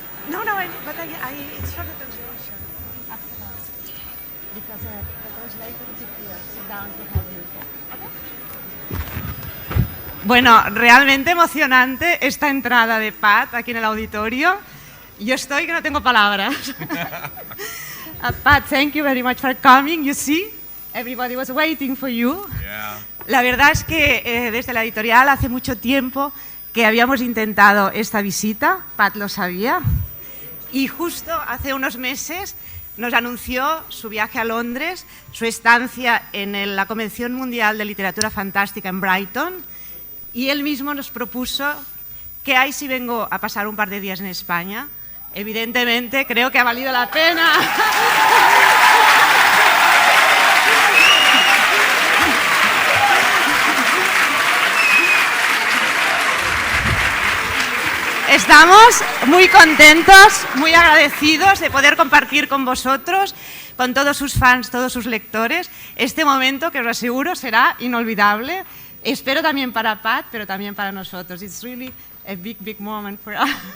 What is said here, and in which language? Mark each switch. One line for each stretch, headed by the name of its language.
English: No, but it's for the translation. Because the translator is here. Sit down to help you.
Spanish: Bueno, realmente emocionante esta entrada de Pat aquí en el auditorio. Yo estoy que no tengo palabras.
English: Pat, thank you very much for coming. You see, everybody was waiting for you. Yeah.
Spanish: La verdad es que desde la editorial hace mucho tiempo que habíamos intentado esta visita, Pat lo sabía, y justo hace unos meses nos anunció su viaje a Londres, su estancia en la Convención Mundial de Literatura Fantástica en Brighton, y él mismo nos propuso ¿qué hay si vengo a pasar un par de días en España? Evidentemente, creo que ha valido la pena. Estamos muy contentos, muy agradecidos de poder compartir con vosotros, con todos sus fans, todos sus lectores, este momento que os aseguro será inolvidable. Espero también para Pat, pero también para nosotros.
English: It's really a big moment for us.